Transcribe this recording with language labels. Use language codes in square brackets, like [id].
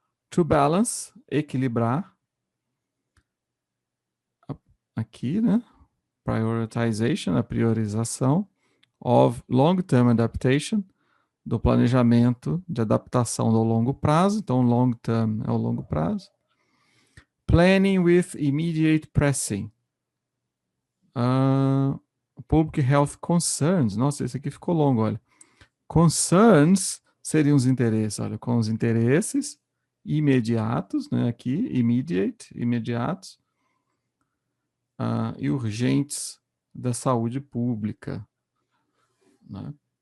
[en] To balance, equilibrar. [pt] Aqui, né? Prioritization, a priorização. [en] Of long-term adaptation, [pt] do planejamento de adaptação do longo prazo. Então, long term é o longo prazo. [en] Planning with immediate pressing. Public health concerns. [pt] Nossa, esse aqui ficou longo, olha. Concerns seriam os interesses, olha, com os interesses imediatos, né? Aqui, immediate, imediatos, e urgentes da saúde pública, né?